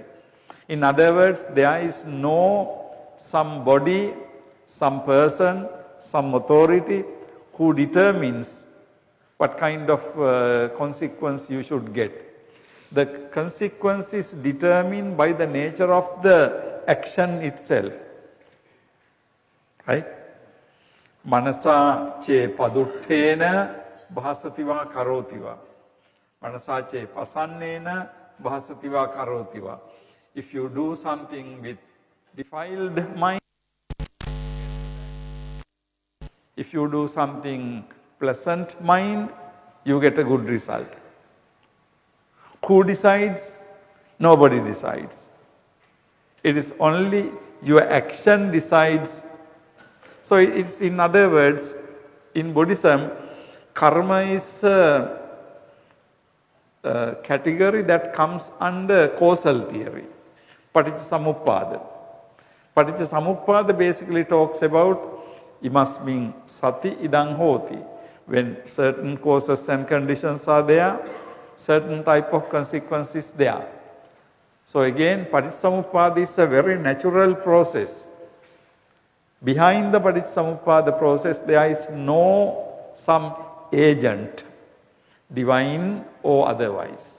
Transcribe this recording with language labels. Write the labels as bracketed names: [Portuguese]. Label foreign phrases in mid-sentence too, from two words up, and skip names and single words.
[English] In other words, there is no somebody, some person, some authority who determines what kind of consequence you should get. The consequence is determined by the nature of the action itself. Right? [Pali] Manasa che paduttena bhasativa karotiva. Manasa che pasannena bhasativa karotiva. [English] If you do something with defiled mind, if you do something pleasant mind, you get a good result. Who decides? Nobody decides. It is only your action decides. So it's, in other words, in Buddhism, karma is a category that comes under causal theory, Paticcasamuppada. Paticcasamuppada basically talks about [Pali] imasmin sati idang hoti. [English] When certain causes and conditions are there, certain type of consequences there. So again, Paticcasamuppada is a very natural process. Behind the Paticcasamuppada process, there is no some agent, divine or otherwise.